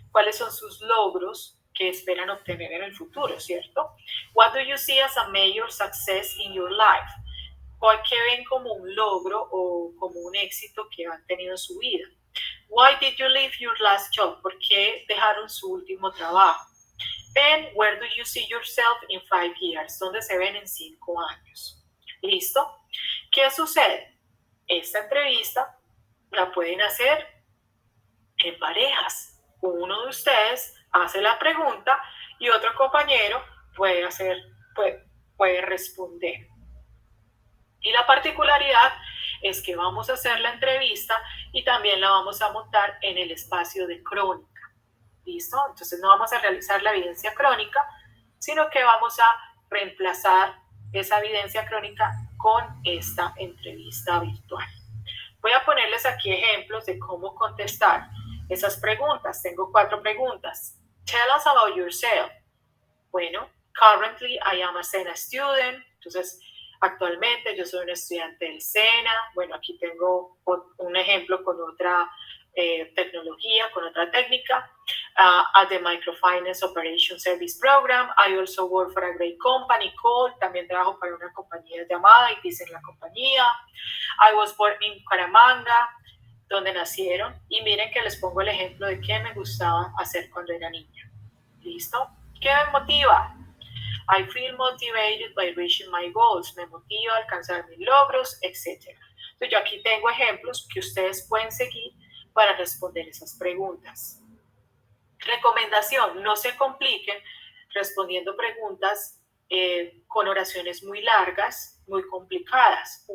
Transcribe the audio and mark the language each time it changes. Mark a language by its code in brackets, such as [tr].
[es] ¿Cuáles son sus logros que esperan obtener en el futuro, cierto? [en] What do you see as a major success in your life? [es] ¿Qué ven como un logro o como un éxito que han tenido en su vida? [en] Why did you leave your last job? [es] ¿Por qué dejaron su último trabajo? [en] And where do you see yourself in 5 years? [es] ¿Dónde se ven en 5 años? ¿Listo? ¿Qué sucede? Esta entrevista la pueden hacer en parejas. Uno de ustedes hace la pregunta y otro compañero puede responder. Y la particularidad es que vamos a hacer la entrevista y también la vamos a montar en el espacio de crónica. ¿Listo? Entonces no vamos a realizar la evidencia crónica, sino que vamos a reemplazar esa evidencia crónica con esta entrevista virtual. Voy a ponerles aquí ejemplos de cómo contestar esas preguntas. Tengo 4 preguntas. [en] Tell us about yourself. [es] Bueno, [en] currently I am a SENA student. [es] Entonces, actualmente yo soy un estudiante del SENA. Bueno, aquí tengo un ejemplo con otra tecnología, con otra técnica. [en] At the Microfinance Operation Service Program, I also work for a great company called, [es] también trabajo para una compañía llamada y dicen la compañía. [en] I was born in Caramanga, [es] donde nacieron. Y miren que les pongo el ejemplo de qué me gustaba hacer cuando era niña. ¿Listo? ¿Qué me motiva? [en] I feel motivated by reaching my goals. [es] Me motiva a alcanzar mis logros, etc. Entonces yo aquí tengo ejemplos que ustedes pueden seguir para responder esas preguntas. Recomendación, no se compliquen respondiendo preguntas con oraciones muy largas, muy complicadas.